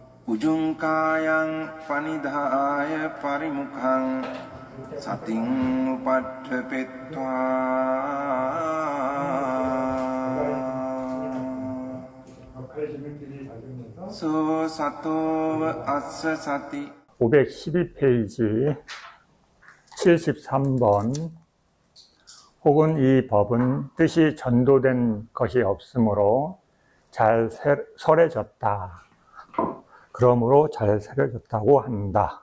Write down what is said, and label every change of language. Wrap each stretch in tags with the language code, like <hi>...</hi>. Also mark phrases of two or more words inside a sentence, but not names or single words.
<pi>උජුංකායං පනිදාය පරිමුඛං සතින් උපට්ඨපෙත්වා 소 සතෝව අස්ස සති</pi> <ko>512페이지 73번 혹은 이 법은 뜻이 전도된 것이 없으므로 잘 설해졌다. 그러므로 잘 설해졌다고 한다.</ko>